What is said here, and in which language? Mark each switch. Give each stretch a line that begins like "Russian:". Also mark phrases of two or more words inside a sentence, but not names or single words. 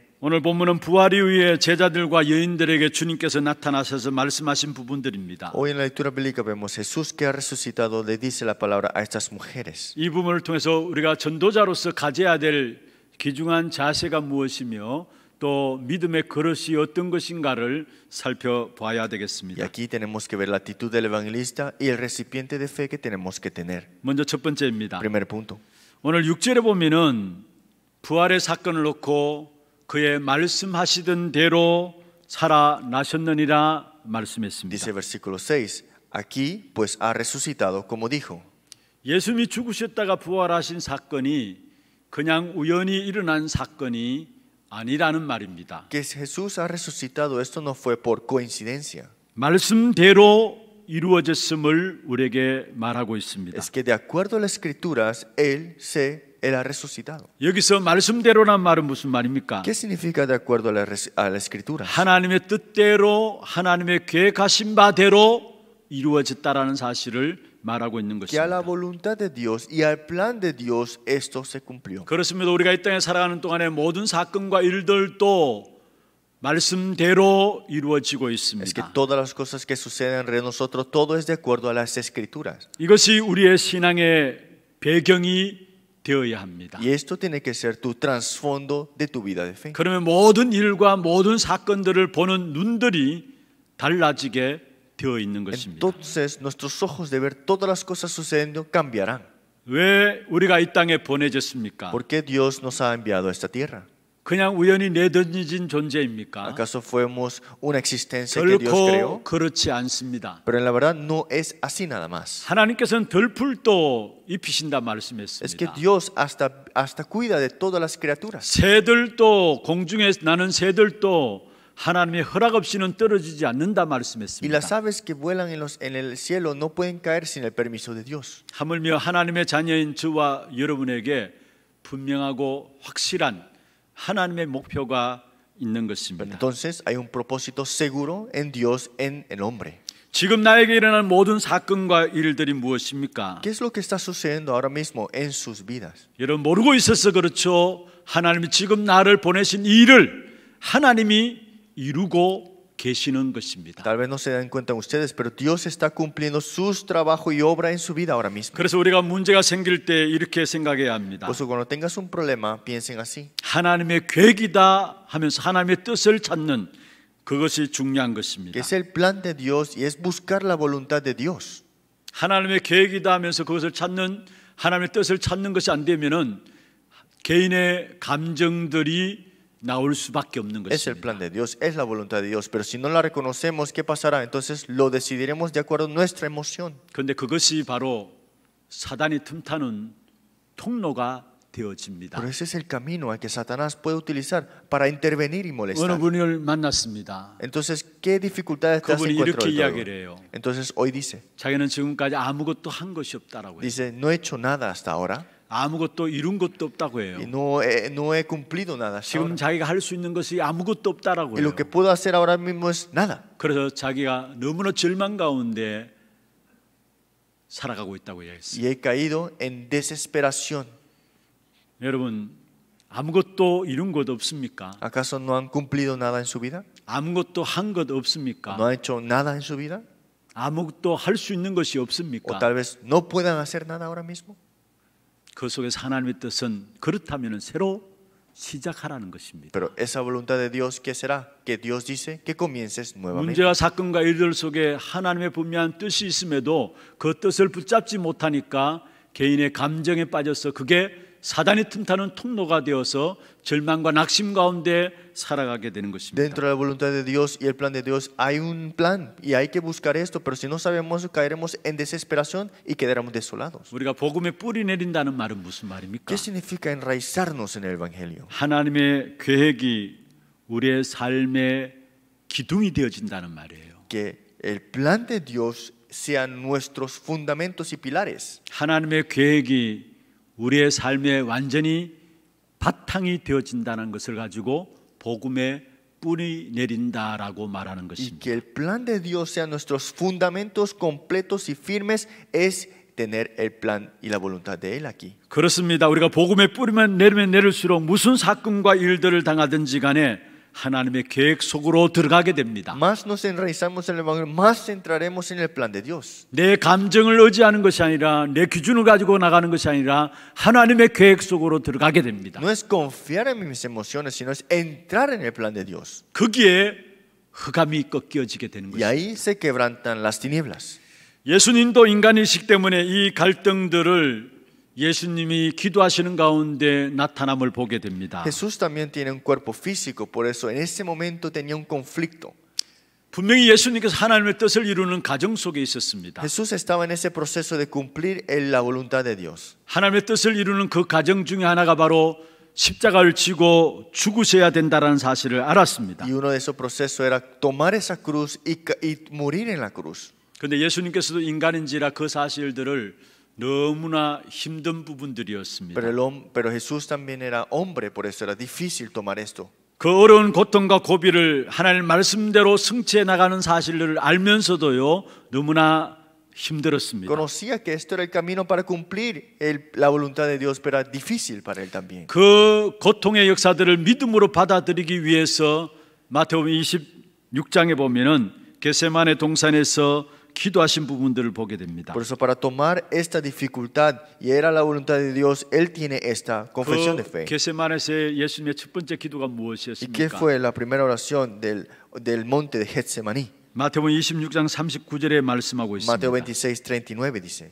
Korean: 오늘 본문은 부활 이후에 제자들과 여인들에게 주님께서 나타나셔서 말씀하신 부분들입니다.
Spanish: Hoy en la lectura bíblica vemos Jesús que ha resucitado, le dice la palabra a estas mujeres.
Korean: 이 부분을 통해서 우리가 전도자로서 가져야 될 귀중한 자세가 무엇이며 또 믿음의 그릇이 어떤 것인가를 살펴봐야
Spanish: Y
Korean: 되겠습니다.
Spanish: aquí tenemos que ver la actitud del evangelista y el recipiente de fe que tenemos que tener.
Korean: 먼저 첫 번째입니다.
Spanish: Primer punto.
Korean: 오늘 6절에 보면은 부활의 사건을 놓고 그의 말씀하시던 대로 살아나셨느니라 말씀했습니다.
Spanish: Dice versículo 6, aquí pues ha resucitado como dijo.
Korean: 예수님이 죽으셨다가 부활하신 사건이 그냥 우연히 일어난 사건이 아니라는 말입니다.
Spanish: Que Jesús ha resucitado, esto no fue por coincidencia.
Korean: 말씀대로 이루어졌음을 우리에게 말하고 있습니다.
Spanish: Es que de acuerdo a las escrituras, Él ha resucitado.
Korean: 여기서 말씀대로란 말은 무슨 말입니까?
Spanish: ¿Qué significa de acuerdo a la escritura?
Korean: 하나님의 뜻대로 하나님의 계획하신 바대로 이루어졌다라는 사실을 말하고 있는
Spanish: que a la
Korean: 것입니다.
Spanish: voluntad de Dios y al plan de Dios esto se cumplió.
Korean: 그렇습니다. 우리가 이 땅에 살아가는 동안에 모든 사건과 일들도 말씀대로 이루어지고
Spanish: Es que
Korean: 있습니다.
Spanish: todas las cosas que suceden entre nosotros, todo es de acuerdo a las escrituras.
Korean: 이것이 우리의 신앙의 배경이 되어야 합니다.
Spanish: Y esto tiene que ser tu trasfondo de tu vida de fe.
Korean: 그러면 모든 일과 모든 사건들을 보는 눈들이 달라지게 되어 있는 것입니다.
Spanish: Entonces nuestros ojos de ver todas las cosas sucediendo cambiarán.
Korean: 왜 우리가 이 땅에 보내졌습니까?
Spanish: ¿Por qué Dios nos ha enviado a esta tierra?
Korean: 그냥 우연히 내던진 존재입니까?
Spanish: ¿Acaso fuimos una existencia que Dios
Korean: 결코
Spanish: creó?
Korean: 그렇지 않습니다.
Spanish: Pero en la verdad no es así nada más.
Korean: 하나님께서는 들풀도 입히신다
Spanish: Es que
Korean: 말씀했습니다.
Spanish: Dios hasta cuida de todas las criaturas.
Korean: 새들도 공중에 나는 새들도 하나님의 허락 없이는 떨어지지 않는다
Spanish: Y
Korean: 말씀했습니다.
Spanish: las aves que vuelan en el cielo no pueden caer sin el permiso de Dios.
Korean: 하물며 하나님의 자녀인 저와 여러분에게 분명하고 확실한 하나님의 목표가 있는
Spanish: Pero
Korean: 것입니다.
Spanish: entonces hay un propósito seguro en Dios, en el hombre.
Korean: 지금 나에게 일어난 모든 사건과 일들이 무엇입니까?
Spanish: ¿Qué es lo que está sucediendo ahora mismo en sus vidas?
Korean: 여러분 모르고 있어서 그렇죠. 하나님이 지금 나를 보내신 이 일을 하나님이 이루고 계시는 것입니다.
Spanish: Tal vez no se dan cuenta ustedes, pero Dios está cumpliendo su trabajo y obra en su vida ahora mismo.
Korean: 그래서 우리가 문제가 생길 때 이렇게 생각해야 합니다.
Spanish: Por eso cuando tengas un problema, piensen así.
Korean: 하나님의 계획이다 하면서 하나님의 뜻을 찾는 그것이 중요한 것입니다.
Spanish: Que es el plan de Dios y es buscar la voluntad de Dios.
Korean: 하나님의 계획이다 하면서 그것을 찾는 하나님의 뜻을 찾는 것이 안 되면은 개인의 감정들이 나올 수밖에 없는
Spanish: Es el
Korean: 것입니다.
Spanish: plan de Dios, es la voluntad de Dios. Pero si no la reconocemos, ¿qué pasará? Entonces lo decidiremos de acuerdo a nuestra emoción.
Korean: 그런데 그것이 바로 사단이 틈타는 통로가 되어집니다.
Spanish: Pero ese es el camino al que Satanás puede utilizar para intervenir y
Korean: 어느
Spanish: molestar.
Korean: 분을 만났습니다.
Spanish: Entonces, ¿qué dificultades te has
Korean: 그분이
Spanish: encontrado?
Korean: 이렇게
Spanish: el día de
Korean: 이야기를
Spanish: hoy?
Korean: 해요.
Spanish: Entonces hoy dice,
Korean: 자기는 지금까지 아무것도 한 것이 없다라고 해요.
Spanish: dice, no he hecho nada hasta ahora
Korean: 아무것도 이룬 것도 없다고 해요.
Spanish: y no he cumplido nada hasta
Korean: 지금
Spanish: ahora.
Korean: 자기가 할 수 있는 것이 아무것도 없다라고
Spanish: Y
Korean: 해요.
Spanish: lo que puedo hacer ahora mismo es nada.
Korean: 그래서 자기가 너무나 절망 가운데 살아가고 있다고
Spanish: Y
Korean: 이야기했어요.
Spanish: he caído en desesperación.
Korean: 여러분 아무것도 이룬 것 없습니까?
Spanish: ¿Acaso no han cumplido nada en su vida?
Korean: 아무것도 한 것 없습니까?
Spanish: ¿No han hecho nada en su vida?
Korean: 아무것도 할 수 있는 것이
Spanish: ¿O
Korean: 없습니까?
Spanish: tal vez no puedan hacer nada ahora mismo?
Korean: 그 속에서 하나님의 뜻은 그렇다면 새로 시작하라는 것입니다.
Spanish: Pero esa voluntad de Dios, ¿qué será? Que Dios dice que comiences nuevamente.
Korean: 문제와 사건과 일들 속에 하나님의 분명한 뜻이 있음에도 그 뜻을 붙잡지 못하니까 개인의 감정에 빠져서 그게 사단이 틈타는 통로가 되어서 절망과 낙심 가운데 살아가게 되는 것입니다.
Spanish: Dentro de la voluntad de Dios y el plan de Dios hay un plan y hay que buscar esto, pero si no sabemos caeremos en desesperación y quedaremos desolados.
Korean: 우리가 복음에 뿌리 내린다는 말은 무슨 말입니까?
Spanish: ¿Qué significa enraizarnos en el Evangelio?
Korean: 하나님의 계획이 우리의 삶의 기둥이 되어진다는 말이에요.
Spanish: Que el plan de Dios sean nuestros fundamentos y pilares.
Korean: 하나님의 계획이 우리의 삶에 완전히 바탕이 되어진다는 것을 가지고 복음에 뿌리 내린다라고 말하는
Spanish: Y
Korean: 것입니다.
Spanish: que el plan de Dios sean nuestros fundamentos completos y firmes es tener el plan y la voluntad de Él aquí.
Korean: 그렇습니다. 우리가 복음에 뿌리면 내리면 내릴수록 무슨 사건과 일들을 당하든지 간에 하나님의 계획 속으로 들어가게 됩니다.
Spanish: Más nos enraizamos en el Evangelio, más entraremos en el plan de Dios.
Korean: 내 감정을 의지하는 것이 아니라 내 기준을 가지고 나가는 것이 아니라 하나님의 계획 속으로 들어가게 됩니다.
Spanish: No es confiar en mis emociones, sino es entrar en el plan de Dios.
Korean: 거기에 흑암이 꺾여지게 되는
Spanish: Y
Korean: 것입니다.
Spanish: ahí se quebrantan las tinieblas.
Korean: 예수님도 인간의식 때문에 이 갈등들을 예수님이 기도하시는 가운데 나타남을 보게 됩니다.
Spanish: Jesús también tiene un cuerpo físico, por eso en ese momento tenía un conflicto.
Korean: 분명히 예수님께서 하나님의 뜻을 이루는 가정 속에 있었습니다.
Spanish: Jesús estaba en ese proceso de cumplir la voluntad de Dios.
Korean: 하나님의 뜻을 이루는 그 가정 중에 하나가 바로 십자가를 지고 죽으셔야 된다는 사실을 알았습니다.
Spanish: Y uno de esos procesos era tomar esa cruz y morir en la cruz.
Korean: 그런데 예수님께서도 인간인지라 그 사실들을 너무나 힘든 부분들이었습니다.
Spanish: Pero Jesús también era hombre, por eso era difícil tomar esto.
Korean: 그 어려운 고통과 고비를 하나님 말씀대로 성취해 나가는 사실을 알면서도요 너무나 힘들었습니다.
Spanish: Conocía que esto era el camino para cumplir la voluntad de Dios, pero era difícil para él también.
Korean: 그 고통의 역사들을 믿음으로 받아들이기 위해서 마태복음 26장에 보면은 겟세마네 동산에서 기도하신 부분들을 보게 됩니다.
Spanish: Por eso para tomar esta dificultad y era la voluntad de Dios, él tiene esta confesión de fe.
Korean: 겟세마네에서 예수님의 첫 번째 기도가
Spanish: ¿Y qué
Korean: 무엇이었습니까?
Spanish: fue la primera oración del monte de Getsemaní?
Korean: 마태복음 26장 39절에 말씀하고
Spanish: Mateo
Korean: 있습니다.
Spanish: 26:39 dice: